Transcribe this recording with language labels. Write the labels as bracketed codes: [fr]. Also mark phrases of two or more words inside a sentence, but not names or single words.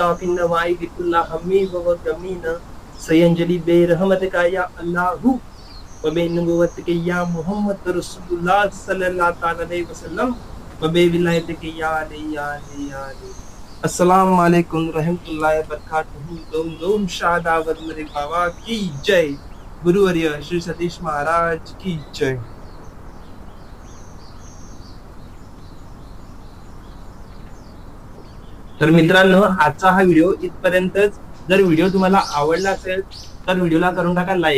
[ar] في النوايب كل همي وغمينا سينجلي برحمتك يا الله وبنبوتك يا محمد رسول الله صلى الله عليه وسلم وبولايتك يا علي يا علي يا علي. السلام عليكم ورحمة الله وبركاته. [mr] दोम दोम शाह दावल मलिक बाबा की जय. गुरुवर्य श्री सतीश महाराज की जय. तर मित्रांनो, आजचा हा व्हिडिओ इथपर्यंतच. जर व्हिडिओ तुम्हाला आवडला असेल तर व्हिडिओला करून टाका लाईक.